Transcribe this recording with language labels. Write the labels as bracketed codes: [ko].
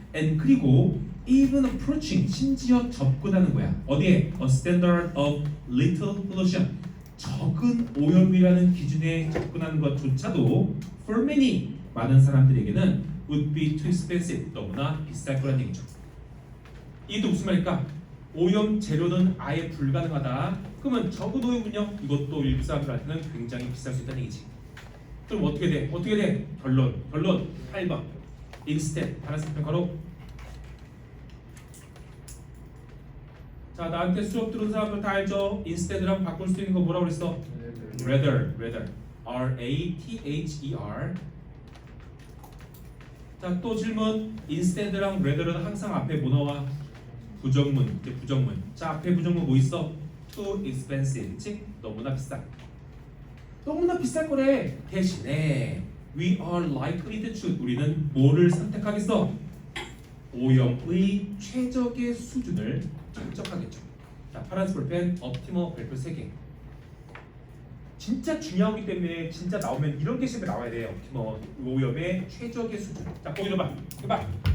[en] and [ko] 그리고 [en] even approaching. [ko] 심지어 접근하는 거야. 어디에? [en] A standard of little pollution. [ko] 적은 오염이라는 기준에 접근하는 것조차도 [en] for many [ko] 많은 사람들에게는 [en] would be too expensive [ko] 너무나 비쌀 거란 얘기죠. 이게 또 무슨 말일까? 오염 제로는 아예 불가능하다. 그러면 적은 오염은요? 이것도 일부 사람들한테는 굉장히 비쌀 수 있다는 얘기지. 그럼 어떻게 돼? 결론 8번. instead 파란색 평가로. 자, 나한테 수업 들은 사람들 다 알죠? instead랑 바꿀 수 있는 거 뭐라고 그랬어? rather. [en] R-A-T-H-E-R. [ko] 자, 또 질문. instead랑 rather는 항상 앞에 뭐 나와? 부정문, 이제 부정문. 자, 앞에 부정문 뭐 있어? [en] Too expensive, [ko] 그치? 너무나 비싸. 너무나 비쌀 거래. 대신에 [en] we are likely to choose. [ko] 우리는 뭐를 선택하겠어? 오염의 최적의 수준을 측정하겠죠. 자, 파란색 볼펜, 옵티머 별표 3개. 진짜 중요하기 때문에 진짜 나오면 이런 게 시험에 나와야 돼요. 옵티머 오염의 최적의 수준. 자, 거기 봐. 해봐.